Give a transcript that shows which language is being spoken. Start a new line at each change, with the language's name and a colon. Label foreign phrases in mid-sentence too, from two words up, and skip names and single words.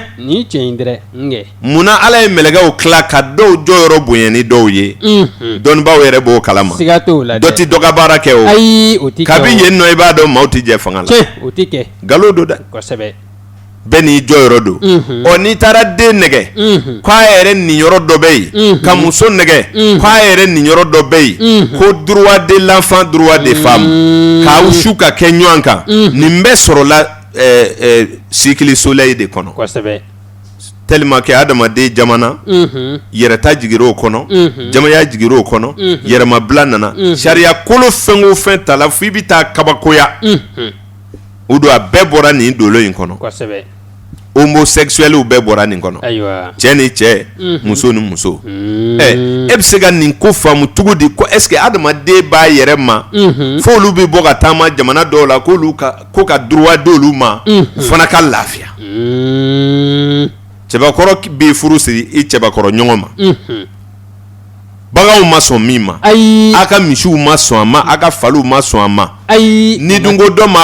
Bambara: munna ala ye mɛlɛkɛw tila ka dɔw jɔyɔrɔ bonya ni dɔw ye dɔnnibaw yɛrɛ b'o kalama dɔ tɛ dɔ ka baara kɛ o kabi yen nɔ i b'a dɔn maaw tɛ jɛ fanga la nkalon don dɛ bɛɛ n'i jɔyɔrɔ don n'i taara den nɛgɛ k'a yɛrɛ nin yɔrɔ dɔ bɛ yen ka muso nɛgɛ k'a yɛrɛ nin yɔrɔ dɔ bɛ yen ko
French: droit de l'enfant droit des
Bambara: femmes k'aw su ka kɛ ɲɔgɔn kan nin bɛɛ sɔrɔla
French: cycle soleil
Bambara: de kɔnɔ
French: tellement que
Bambara: adamaden jamana yɛrɛta jigir'o kɔnɔ jamaya jigir'o kɔnɔ yɛrɛmabila nana sariya kolo fɛn o fɛn ta la f'i bɛ taa kabakoya o don a bɛɛ bɔra nin dolo in kɔnɔ homosexuels bɛɛ bɔra nin kɔnɔ cɛ ni cɛ muso ni muso e bɛ se ka nin ko faamu cogo di ko
French: est-ce que
Bambara: adamaden b'a yɛrɛ ma f'olu bɛ bɔ ka taama jamana dɔw la ko ka droit d'olu ma fana ka lafiya cɛbakɔrɔ bɛ furu siri i cɛbakɔrɔ ɲɔgɔn ma baganw ma sɔn min ma a ka misiw ma sɔn a ma a ka faliw ma sɔn a ma ni dunko dɔ ma